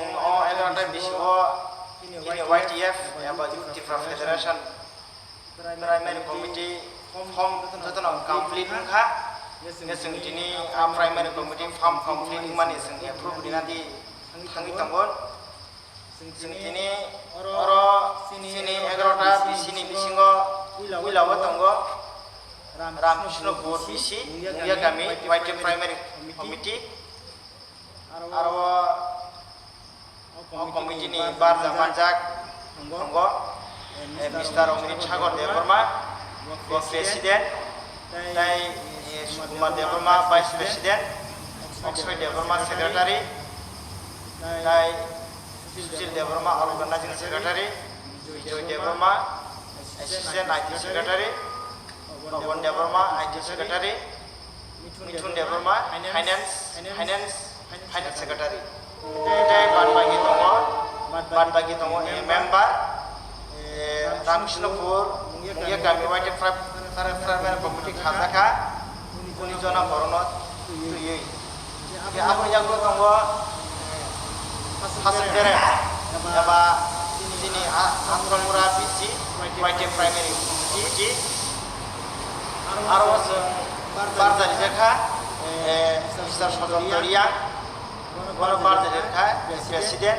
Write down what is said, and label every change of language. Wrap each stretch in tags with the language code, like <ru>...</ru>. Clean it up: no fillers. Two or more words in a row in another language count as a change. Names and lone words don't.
<trp>अ 11टा बिसिओ हिनि YTF एबा युथ त्रिपुरा फेडारेशन</trp> <en>primary committee form</en> <trp>जतन कमप्लीट उंखा जों दिनै आ</trp> <en>primary committee form</en> <trp>कमप्लीट माने जों एप्रुव दिनादि थाङै दंगोन जों दिनै और सिनि 11टा बिसिनि बिसिङो पुइलाव दङ रामकृष्णपुर बिसि मुंगिया गामि YTF</trp> <en>primary committee</en> <trp>आरो कमिटीनि बारजा मानजाक दङ मिस्टार अमृत सागर देवबर्मा वो प्रेसिडेंट ताई सुकुमार देवबर्मा</trp> <en>vice president</en> <trp>अक्षय देवबर्मा सेक्रेटारी ताई सुशील देवबर्मा</trp> <en>organising secretary</en> <trp>विजय देवबर्मा</trp> <en>assistant IT secretary</en> <trp>पवन देवबर्मा</trp> <en>IT secretary</en> <trp>मिथुन देवबर्मा</trp> <en>finance secretary</en> <trp>बाद बाकी दङ मेम्बार रामकृष्णपुर मुंगिया गामि YTF</trp> <en>primary committee</en> <trp>खाजाखा 19 जना बरनो तुयै जे आपन यागलो दङ हासन बेरेन एबा सिनि आत्ममुरा बिसि YTF</trp> <en>primary committee</en> <trp>आरो जों बारजारि जाखा मिस्टार सजन्तरिया बनो बारजारि रेखा प्रेसिडेंट</trp>